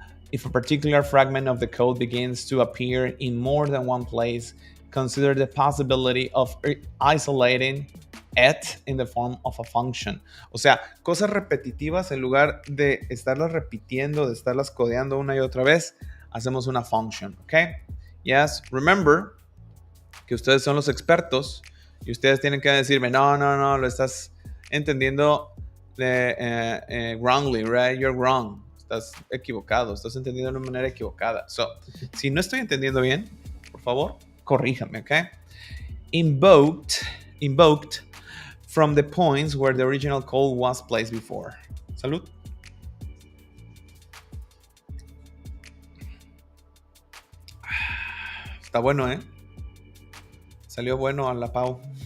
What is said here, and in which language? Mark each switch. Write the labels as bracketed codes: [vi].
[en] If a particular fragment of the code begins to appear in more than one place, consider the possibility of isolating it in the form of a function. [es] O sea, cosas repetitivas, en lugar de estarlas repitiendo, de estarlas codeando una y otra vez, hacemos una function, ¿ok? [en] Yes, remember [es] que ustedes son los expertos y ustedes tienen que decirme, no, lo estás entendiendo [en] wrongly, right? You're wrong. [es] Estás equivocado, estás entendiendo de una manera equivocada. So, si no estoy entendiendo bien, por favor, corríjame, ¿ok? [en] Invoked from the points where the original code was placed before. [es] Salud. Está bueno, ¿eh? Salió bueno a la Pau.